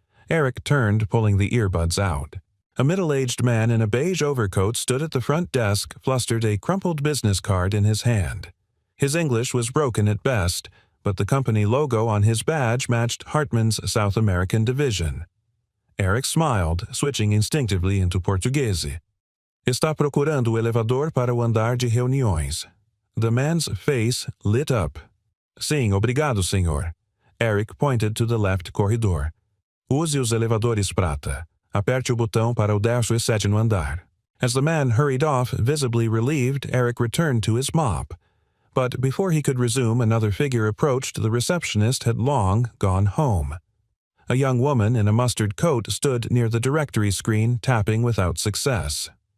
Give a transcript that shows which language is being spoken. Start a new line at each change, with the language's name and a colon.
English: Eric turned, pulling the earbuds out. A middle-aged man in a beige overcoat stood at the front desk, flustered a crumpled business card in his hand. His English was broken at best, but the company logo on his badge matched Hartman's South American division. Eric smiled, switching instinctively into Portuguese.
Portuguese: "Está procurando o elevador para o andar de reuniões."
English: The man's face lit up.
Portuguese: "Sim, obrigado, senhor."
English: Eric pointed to the left corridor.
Portuguese: "Use os elevadores prata. Aperte o botão para o 17º andar."
English: As the man hurried off, visibly relieved, Eric returned to his mop. But before he could resume, another figure approached. The receptionist had long gone home. A young woman in a mustard coat stood near the directory screen, tapping without success.